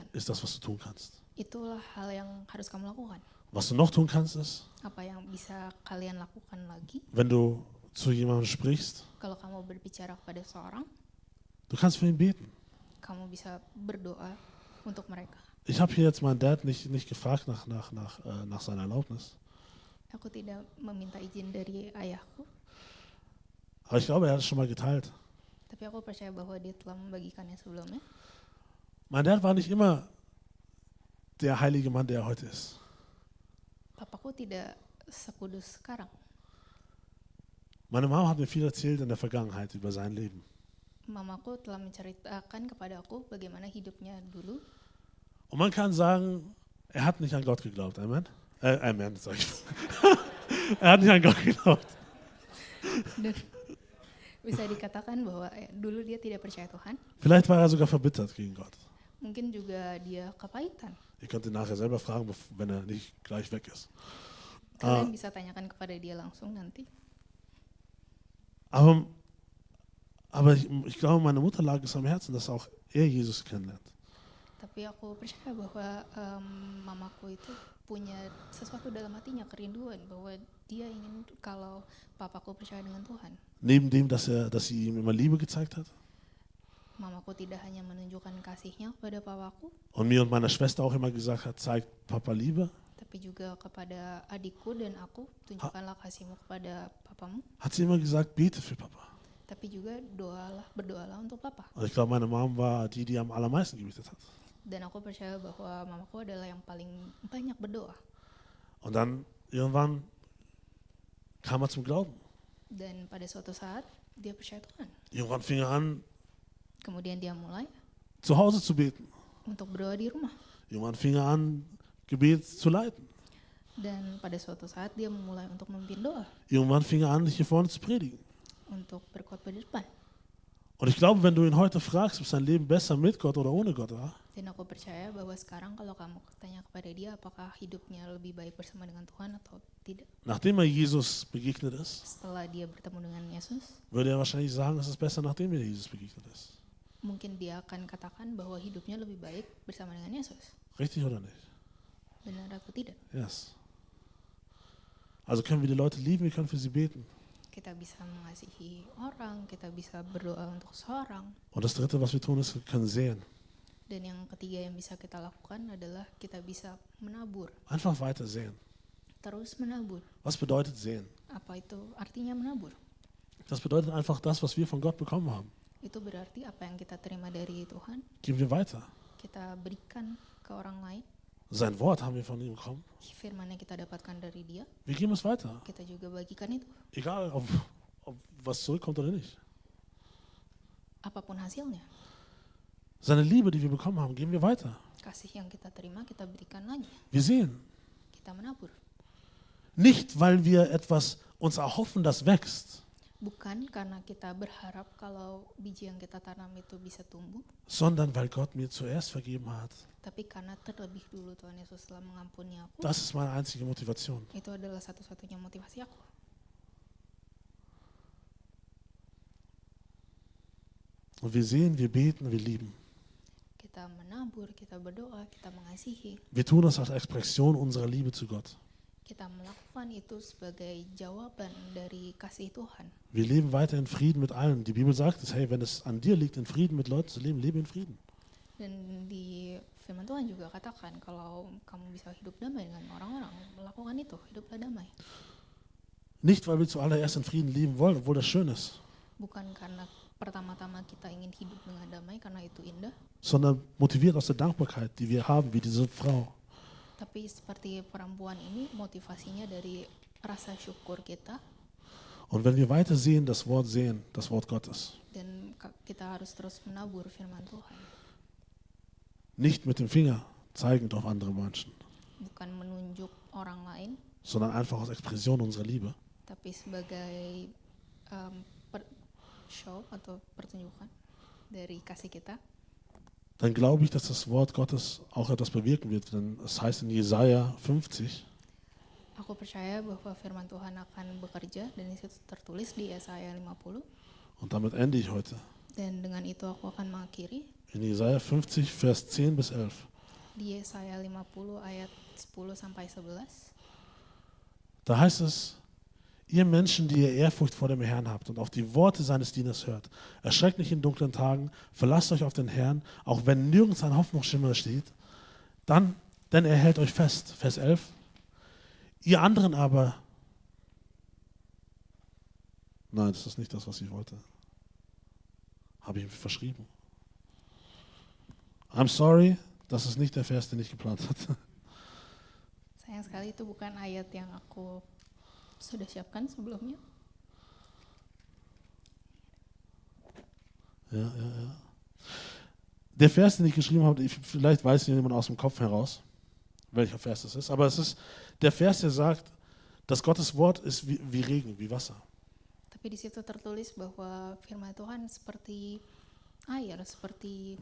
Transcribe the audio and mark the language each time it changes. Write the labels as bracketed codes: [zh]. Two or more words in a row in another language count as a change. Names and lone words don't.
[de] ist das, was du tun kannst. [id] Itulah hal yang harus kamu lakukan. [de] Was du noch tun kannst, ist, [id] Apa yang bisa kalian lakukan lagi [de] wenn du zu jemandem sprichst, [id] kalau kamu berbicara kepada seorang, [de] du kannst für ihn beten. [id] kamu bisa berdoa untuk mereka. [de] Ich habe hier jetzt meinen Dad nicht gefragt nach seiner Erlaubnis. [id] Aku tidak meminta izin dari ayahku, [de] Aber ich glaube, er hat es schon mal geteilt. [id] tapi aku percaya bahwa dia telah membagikannya sebelumnya. [de] Mein Dad war nicht immer der heilige Mann, der er heute ist. [id] Papaku tidak sekudus sekarang. [de] Meine Mama hat mir viel erzählt in der Vergangenheit über sein Leben. [id] Mamaku telah menceritakan kepada aku bagaimana hidupnya dulu. [de] Und man kann sagen, er hat nicht an Gott geglaubt. Amen? Amen, sag ich. Er hat nicht an Gott geglaubt. [id] Dan bisa dikatakan bahwa dulu dia tidak percaya Tuhan. [de] Vielleicht war er sogar verbittert gegen Gott. [id] Mungkin juga dia kepahitan. [de] Ihr könnt ihn nachher selber fragen, wenn er nicht gleich weg ist. [id] Kalian bisa tanyakan kepada dia langsung nanti. [de] Aber ich glaube, meine Mutter lag es am Herzen, dass auch er Jesus kennenlernt. [id] Tapi aku percaya bahwa mamaku itu punya sesuatu dalam hatinya, kerinduan bahwa dia ingin kalau papaku percaya dengan Tuhan. [de] Neben dem, dass sie ihm immer Liebe gezeigt hat [id] Mamaku tidak hanya menunjukkan kasihnya kepada papaku, [de] und mir und meiner Schwester auch immer gesagt hat, zeig Papa Liebe, [id] tapi juga kepada adikku dan aku, tunjukkanlah kasihmu kepada papamu. [de] hat sie immer gesagt, bete für Papa. [id] Tapi juga berdoalah untuk papa. [de] Und ich glaube, meine Mom war die am allermeisten gebetet hat. [id] Dan aku percaya bahwa mamaku adalah yang paling banyak berdoa. [de] Und dann irgendwann kam er zum Glauben. [id] Dan pada suatu saat dia percaya Tuhan. [de] Irgendwann fing er an, [id] Kemudian dia mulai [de] zu Hause zu beten. [id] untuk berdoa di rumah. [de] Irgendwann fing er an, Gebet zu leiten. [id] Dan pada suatu saat dia memulai untuk memimpin doa, [de] Irgendwann fing er an, hier vorne zu predigen. [id] untuk berkhotbah di depan. [de] Und ich glaube, wenn du ihn heute fragst, ob sein Leben besser mit Gott oder ohne Gott war, [id] Dan aku percaya bahwa sekarang kalau kamu tanya kepada dia apakah hidupnya lebih baik bersama dengan Tuhan atau tidak, [de] nachdem er Jesus begegnet ist, [id] setelah dia bertemu dengan Yesus, [de] würde er wahrscheinlich sagen, es ist besser, nachdem er Jesus begegnet ist. [id] mungkin dia akan katakan bahwa hidupnya lebih baik bersama dengan Yesus. [de] Richtig oder nicht? [id] Benar atau tidak? [en] Yes. [de] Also können wir die Leute lieben, wir können für sie beten. [id] kita bisa mengasihi orang, kita bisa berdoa untuk seorang. [de] Und das Dritte, was wir tun, ist, wir können sehen. [id] Dan yang ketiga yang bisa kita lakukan adalah kita bisa menabur, [de] Einfach weiter sehen. [id] terus menabur. [de] Was bedeutet sehen? [id] Apa itu artinya menabur? [de] Das bedeutet einfach das, was wir von Gott bekommen haben. [id] Itu berarti apa yang kita terima dari Tuhan, [de] Geben wir weiter. [id] kita berikan ke orang lain. [de] Sein Wort haben wir von ihm bekommen. [id] Firman yang kita dapatkan dari dia, [de] Wir geben es weiter. [id] kita juga bagikan itu. [de] Egal, ob was zurückkommt oder nicht. [id] Apapun hasilnya, [de] Seine Liebe, die wir bekommen haben, geben wir weiter. [id] kasih yang kita terima, kita berikan lagi. [de] Wir sehen. [id] Kita menabur. [de] Nicht, weil wir etwas uns erhoffen, das wächst, [id] Bukan karena kita berharap kalau biji yang kita tanam itu bisa tumbuh, [de] sondern weil Gott mir zuerst vergeben hat. [id] tapi karena terlebih dulu Tuhan Yesus telah mengampuni aku. [de] Das ist meine einzige Motivation. [id] Itu adalah satu-satunya motivasi aku. [de] Und wir sehen, wir beten, wir lieben. [id] Kita menabur, kita berdoa, kita mengasihi. [de] Wir tun das als Expression unserer Liebe zu Gott. [id] Kita melakukan itu sebagai jawaban dari kasih Tuhan. [de] Wir leben weiter in Frieden mit allen. Die Bibel sagt es, hey, wenn es an dir liegt, in Frieden mit Leuten zu leben, lebe in Frieden. [id] Dan di firman Tuhan juga katakan kalau kamu bisa hidup damai dengan orang-orang, melakukan itu, hiduplah damai. [de] Nicht, weil wir zuallererst in Frieden leben wollen, obwohl das schön ist, [id] Bukan karena pertama-tama kita ingin hidup dengan damai karena itu indah, [de] sondern motiviert aus der Dankbarkeit, die wir haben, wie diese Frau. [id] tapi seperti perempuan ini motivasinya dari rasa syukur kita, [de] Und wenn wir weiter sehen, das Wort Gottes, [id] dan kita harus terus menabur firman Tuhan. [de] nicht mit dem Finger zeigend auf andere Menschen, [id] Bukan menunjuk orang lain, [de] sondern einfach aus Expression unserer Liebe, [id] tapi sebagai show atau pertunjukan dari kasih kita, [de] dann glaube ich, dass das Wort Gottes auch etwas bewirken wird. Denn es heißt in Jesaja 50, [id] aku percaya bahwa firman Tuhan akan bekerja dan itu tertulis di Yesaya 50. [de] und damit ende ich heute, [id] Dan dengan itu aku akan mengakhiri [de] in Jesaja 50, Vers 10 bis 11. [id] di Yesaya 50 ayat 10 sampai 11. [de] Da heißt es, ihr Menschen, die ihr Ehrfurcht vor dem Herrn habt und auf die Worte seines Dieners hört, erschreckt nicht in dunklen Tagen, verlasst euch auf den Herrn, auch wenn nirgends ein Hoffnungsschimmer steht, denn er hält euch fest. Vers 11. Ihr anderen aber, nein, das ist nicht das, was ich wollte. Habe ich mir verschrieben. [en] I'm sorry, [de] das ist nicht der Vers, den ich geplant hatte. [id] Sayang sekali itu bukan ayat yang aku sudah siapkan sebelumnya. [de] Ja. Der Vers, den ich geschrieben habe, vielleicht weiß ihn jemand aus dem Kopf heraus, welcher Vers das ist, aber es ist der Vers, der sagt, dass Gottes Wort ist wie Regen, wie Wasser. [id] Tapi di situ tertulis bahwa firman Tuhan seperti air, seperti